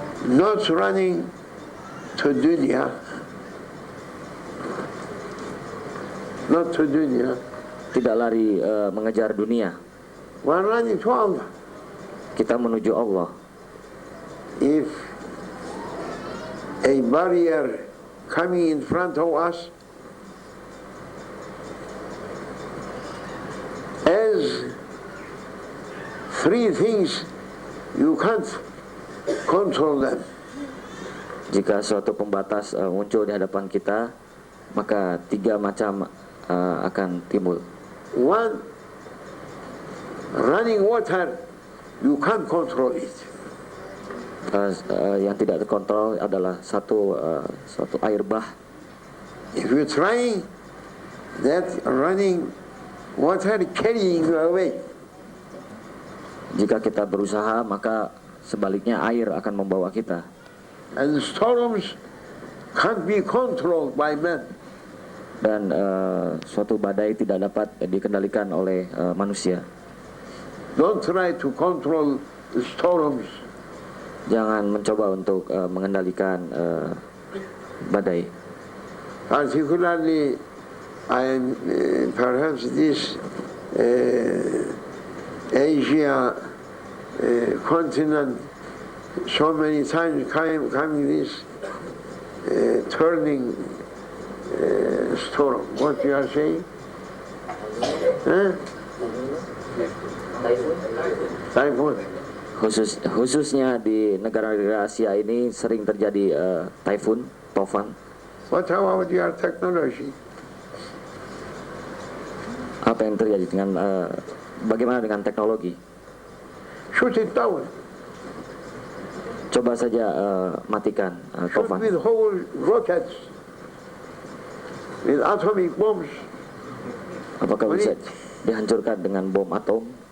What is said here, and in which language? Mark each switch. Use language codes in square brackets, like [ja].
[en] Not running to dunya. Not to dunya. [id] tidak lari mengejar dunia. [en] We are running to Allah. [id] Kita menuju Allah. [en] If a barrier coming in front of us, as three things, you can't control them. [id] Jika suatu pembatas muncul di hadapan kita, maka tiga macam akan timbul. [en] One, running water, you can't control it. [id] Yang tidak terkontrol adalah suatu air bah. [en] If you're trying, that running water carrying you away. [id] Jika kita berusaha, maka sebaliknya air akan membawa kita. [en] And storms can't be controlled by man. [id] Dan suatu badai tidak dapat dikendalikan oleh manusia. [en] Don't try to control the storms. [id] Jangan mencoba untuk mengendalikan badai. [en] Particularly, I am perhaps this Asia continent so many times coming this turning storm. What you are saying? Huh? Typhoon. [id] Khususnya di negara-negara Asia ini sering terjadi typhoon, tofan. [en] What about your technology? [id] Apa yang terjadi dengan bagaimana dengan teknologi? [en] Shoot it down. [id] Coba saja matikan [en] Shoot [id] tofan. [en] with whole rockets, with atomic bombs. [id] Apakah bisa dihancurkan dengan bom atom?